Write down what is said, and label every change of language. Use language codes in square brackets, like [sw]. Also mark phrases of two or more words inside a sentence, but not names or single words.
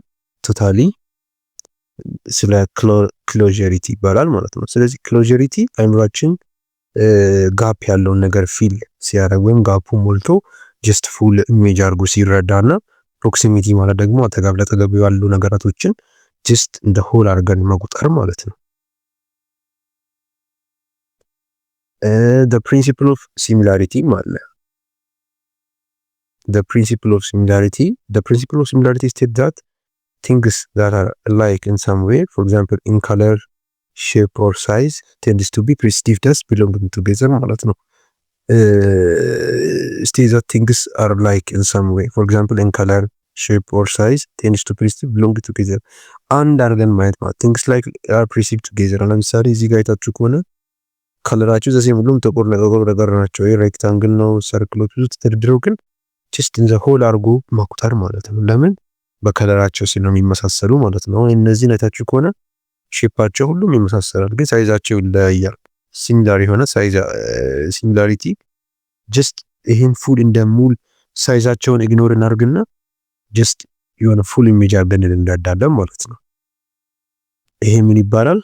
[am] ቶታሊ ስለ ክሎዠሪቲ ይባላል ማለት ነው። ስለዚህ ክሎዠሪቲ አይምራችን ጋፕ ያለውን ነገር ፊል ሲያደርግ ወይም ጋፑ ሞልቶ [en] just full image [am] አድርጎ ሲረዳና ፕሮክሲሚቲ ማለት ደግሞ አጠገብ ለአጠገብ ያሉ ነገራቶችን ጀስት እንደ ሆል አድርገን መቁጠር ማለት ነው። [en] the principle of similarity ማለት the principle of similarity states that things that are alike in some way, for example in color, shape or size, tends to be perceived as belonging together [am] ማለት ነው። [en] states that things are alike in some way, for example in color, shape or size, tends to perceive belonging together [am] አንድ አድርገን ማየት ማለት [en] things like are perceived together። [am] ለምሳሌ እዚህ ጋር አይታችሁ ከሆነ ከለራቸው ዘሴም ሁሉም ጥቁር ነገር ናቸው። ይሄ ሬክታንግል ነው፣ ሰርክሎች ብዙ ተደርድረው ግን [en] just in the whole [am] አርጎ ማቁጠር ማለት ነው። ለምን? በከለራቸው ስለሚመሳሰሉ ማለት ነው። እነዚህ አይታችሁ ከሆነ ሼፓቸው ሁሉም ይመሳሰላል፣ ግን ሳይዛቸው ይለያያል። ሲሚላር የሆነ [en] size similarity [am] ጀስት ይሄን ፉል እንደ ሙል ሳይዛቸውን ኢግኖር እናርግና ጀስት የሆነ [en] full image [am] አድርገን እንዳዳለን ማለት ነው። ይሄ ምን ይባላል?